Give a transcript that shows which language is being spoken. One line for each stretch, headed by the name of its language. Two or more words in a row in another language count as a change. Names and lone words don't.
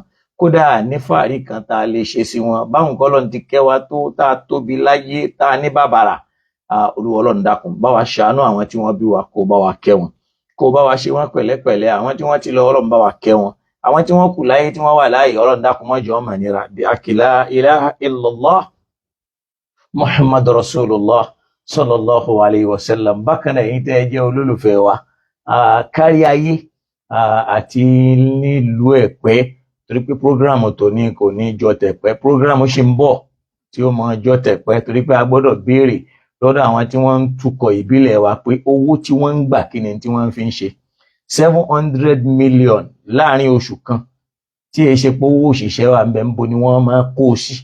Yoruba: Kódà ní fàárí kan tá a lè ṣe sí wọn báwọn kọ́lọ́n ti kẹwa tó tá a tóbi láyé tá a ní bàbàrà. Olúwa Ọlọ́run dákun bá wa ṣàánú àwọn tí wọ́n bí wa kó bá wa kẹ́ wọn, kó bá wa ṣe wọn pẹ̀lẹ́pẹ̀lẹ́. Àwọn tí wọ́n ti lọ Ọlọ́run bá wa kẹ́ wọn, àwọn tí wọ́n kù láyé tí wọ́n wà láàyè Ọlọ́run dákun má jẹ́ ọmọ nira. Bí akila
Arabic: إله إلا الله محمد رسول الله صلى الله عليه وسلم.
Yoruba: Bákan náà yìí tẹ́ ẹ jẹ́ olólùfẹ́ wa kárí ayé àti nílùú Ẹ̀pẹ́, torí pé prógrámù tòní kò ní jọ tẹ̀pẹ́, prógrámù ṣì ń bọ̀ tí ó máa jọ tẹ̀pẹ́, torí pé a gbọ́dọ̀ béèrè lọ́dọ̀ àwọn tí wọ́n ń tukọ̀ ìbílẹ̀ wa pé owó tí wọ́n ń gbà kí ni tí wọ́n fi ń ṣe 700 million láàrin oṣù kan tí èyí ṣe pé owó òṣìṣẹ́ wa ń bẹ ń bo ni wọ́n máa kó o sí.